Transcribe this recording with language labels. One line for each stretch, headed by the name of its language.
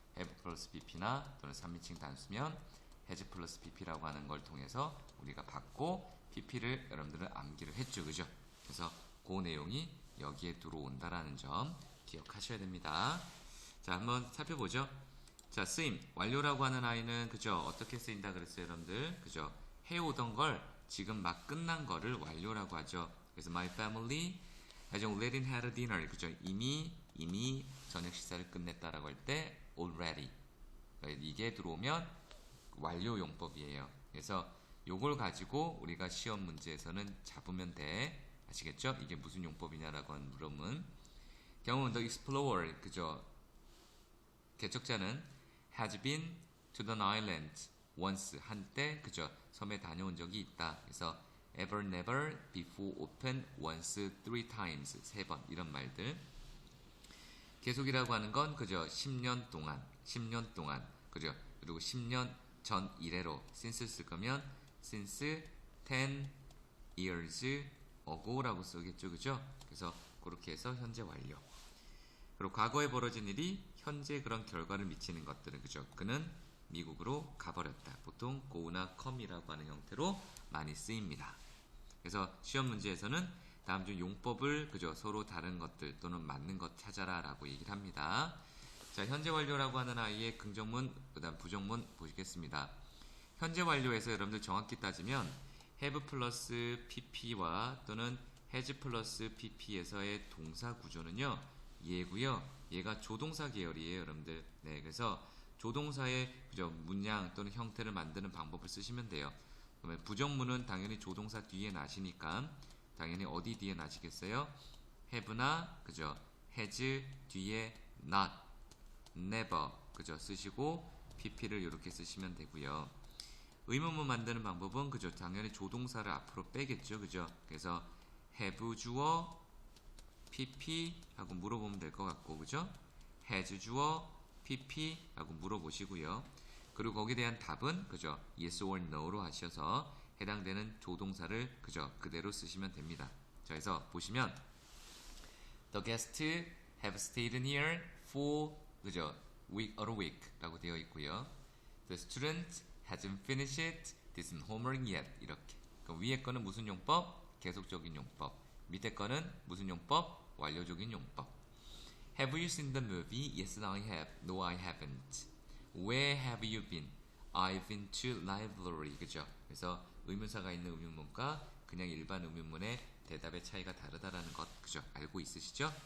Korean: have 플러스 pp나 또는 3인칭 단수면 has 플러스 pp라고 하는 걸 통해서 우리가 받고 pp를 여러분들은 암기를 했죠, 그죠? 그래서 그 내용이 여기에 들어온다라는 점 기억하셔야 됩니다. 자, 한번 살펴보죠. 자, 쓰임, 완료라고 하는 아이는 그죠? 어떻게 쓰인다 그랬어요, 여러분들? 그죠? 해오던 걸 지금 막 끝난 거를 완료라고 하죠.
English: 그래서 my family has already had a dinner, 그죠?
Korean: 이미 저녁 식사를 끝냈다라고 할 때 already, 이게 들어오면 완료 용법이에요. 그래서 요걸 가지고 우리가 시험 문제에서는 잡으면 돼. 아시겠죠? 이게 무슨 용법이냐라고 하는 물음은, 경우는 the explorer, 그죠? 개척자는
English: has been to the island once,
Korean: 한때 그죠? 섬에 다녀온 적이 있다.
English: 그래서 ever, never, before, often, once, three times,
Korean: 세 번, 이런 말들. 계속이라고 하는 건 그죠? 10년 동안, 그죠? 그리고 10년 전 이래로 since 쓸 거면
English: since 10 years ago
Korean: 라고 쓰겠죠, 그죠? 그래서 그렇게 해서 현재 완료. 그리고 과거에 벌어진 일이 현재 그런 결과를 미치는 것들은 그죠? 그는 미국으로 가버렸다. 보통 go나 come이라고 하는 형태로 많이 쓰입니다. 그래서 시험 문제에서는 다음 중 용법을 그죠? 서로 다른 것들 또는 맞는 것 찾아라 라고 얘기를 합니다. 자, 현재 완료라고 하는 아이의 긍정문, 그 다음 부정문 보시겠습니다. 현재 완료에서 여러분들 정확히 따지면 have 플러스 pp와 또는 has 플러스 pp에서의 동사 구조는요, 얘고요. 얘가 조동사 계열이에요, 여러분들. 네, 그래서 조동사의 그죠? 문양 또는 형태를 만드는 방법을 쓰시면 돼요. 그러면 부정문은 당연히 조동사 뒤에 나시니까 당연히 어디 뒤에 나시겠어요? have나 그죠? has 뒤에 not, never, 그죠? 쓰시고 pp를 이렇게 쓰시면 되고요. 의문문 만드는 방법은 그죠? 당연히 조동사를 앞으로 빼겠죠, 그죠? 그래서 have 주어 pp 하고 물어보면 될 것 같고, 그죠? has 주어 pp 하고 물어보시고요. 그리고 거기에 대한 답은 그죠? yes or no로 하셔서 해당되는 조동사를 그죠? 그대로 쓰시면 됩니다. 자, 그래서 보시면
English: the guests have stayed here for 그죠? week or a week
Korean: 라고 되어 있고요.
English: the student hasn't finished this homework yet, 이렇게.
Korean: 그럼 위에 거는 무슨 용법? 계속적인 용법. 밑에 거는 무슨 용법? 완료적인 용법.
English: Have you seen the movie? Yes, I have. No, I haven't. Where have you been? I've been to library. 그죠?
Korean: 그래서 의문사가 있는 의문문과 그냥 일반 의문문의 대답의 차이가 다르다라는 것, 그죠? 알고 있으시죠?